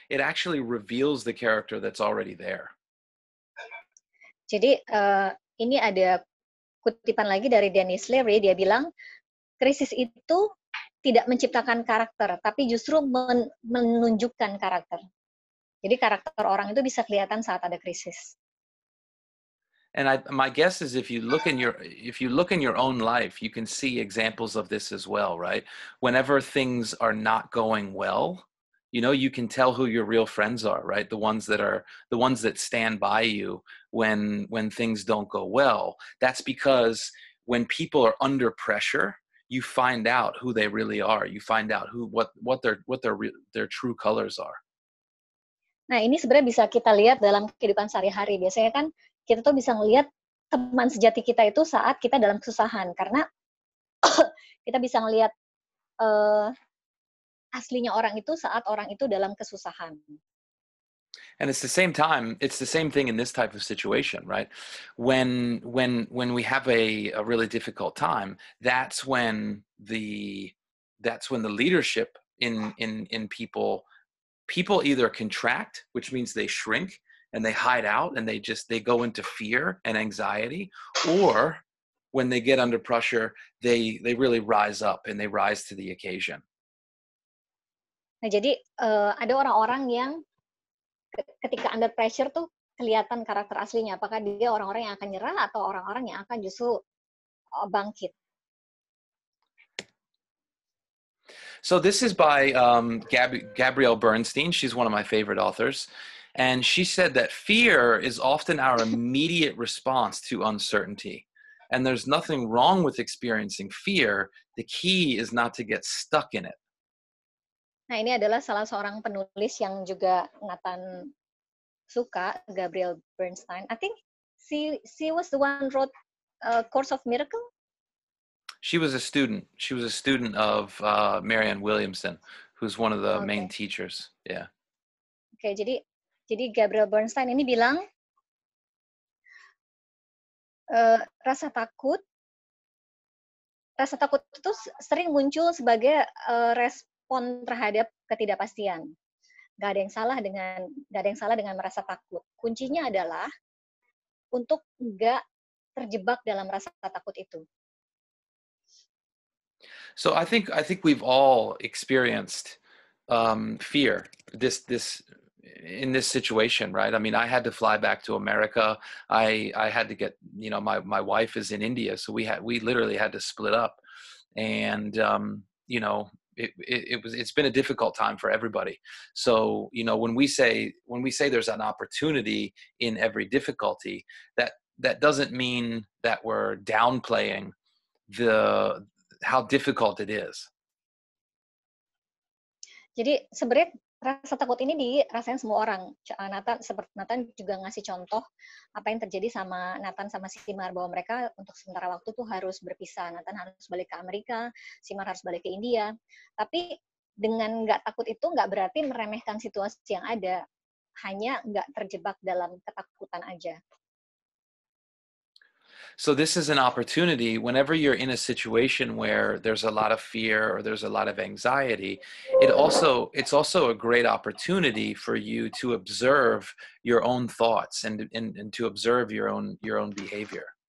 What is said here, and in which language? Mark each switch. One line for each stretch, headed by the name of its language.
English: It actually reveals the character that's already there.
Indonesian: Jadi ini ada kutipan lagi dari Dennis Leary, dia bilang krisis itu tidak menciptakan karakter, tapi justru menunjukkan karakter. Jadi karakter orang itu bisa kelihatan saat ada krisis.
English: And my guess is if you look in your own life, you can see examples of this as well, right? Whenever things are not going well, you know, you can tell who your real friends are, right? The ones that stand by you when things don't go well. That's because when people are under pressure, you find out who they really are. You find out what their true colors are.
Indonesian: Nah, ini sebenarnya bisa kita lihat dalam kehidupan sehari-hari. Biasanya kan kita tuh bisa ngelihat teman sejati kita itu saat kita dalam kesusahan, karena kita bisa ngelihat aslinya orang itu saat orang itu dalam kesusahan.
English: And it's the same thing in this type of situation, right? When we have a really difficult time, that's when the leadership in people either contract, which means they shrink and they hide out and they go into fear and anxiety, or when they get under pressure, they really rise up and they rise to the occasion.
Indonesian: Nah, jadi ada orang-orang yang ketika
English: under pressure
Indonesian: tuh kelihatan karakter aslinya. Apakah dia orang-orang yang akan nyerah atau orang-orang yang akan justru bangkit.
English: So this is by Gabrielle Bernstein. She's one of my favorite authors. And she said that fear is often our immediate response to uncertainty. And there's nothing wrong with experiencing fear. The key is not to get stuck in it.
Indonesian: Nah, ini adalah salah seorang penulis yang juga Nathan suka, Gabrielle Bernstein.
English: I think she was the one who wrote Course of Miracle. She was a student. She was a student of Marianne Williamson, who's one of the main teachers. Yeah.
Indonesian: Oke, jadi Gabrielle Bernstein ini bilang rasa takut itu sering muncul sebagai respon terhadap ketidakpastian. Gak ada yang salah dengan merasa takut. Kuncinya adalah untuk nggak terjebak dalam rasa takut itu.
English: So I think we've all experienced fear in this situation, right? I mean, I had to fly back to America. I had to get, my wife is in India, so we literally had to split up, and it's been a difficult time for everybody. So when we say there's an opportunity in every difficulty, that doesn't mean that we're downplaying how difficult it is.
Indonesian: Jadi sebenarnya rasa takut ini dirasain semua orang. Nathan juga ngasih contoh apa yang terjadi sama Nathan sama Simar, bahwa mereka untuk sementara waktu tuh harus berpisah. Nathan harus balik ke Amerika, Simar harus balik ke India. Tapi dengan nggak takut itu nggak berarti meremehkan situasi yang ada, hanya nggak terjebak dalam ketakutan aja.
English: So this is an opportunity whenever you're in a situation where there's a lot of fear or there's a lot of anxiety. It's also a great opportunity for you to observe your own thoughts and to observe your own behavior.